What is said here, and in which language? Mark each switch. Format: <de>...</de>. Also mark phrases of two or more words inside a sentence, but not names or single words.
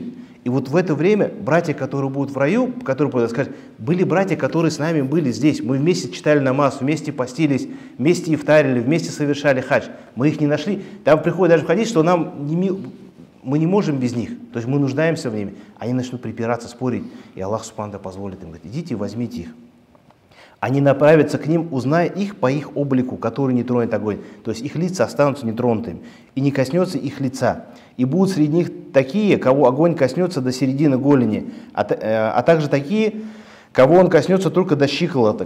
<ru>И вот в это время братья, которые будут в раю, которые будут сказать: были братья, которые с нами были здесь, мы вместе читали намаз, вместе постились, вместе ифтарили, вместе совершали хадж. Мы их не нашли. Там приходит даже в хадис, что мы не можем без них, то есть мы нуждаемся в них. Они начнут припираться, спорить, и Аллах</ru> <ar>سبحانه وتعالى</ar> <ru>позволит им: говорит, идите и возьмите их. Они направятся к ним, узная их по их облику, который не тронет огонь. То есть их лица останутся нетронутыми, и не коснется их лица. И будут среди них такие, кого огонь коснется до середины голени, а также такие, кого он коснется только до щиколоток.</ru>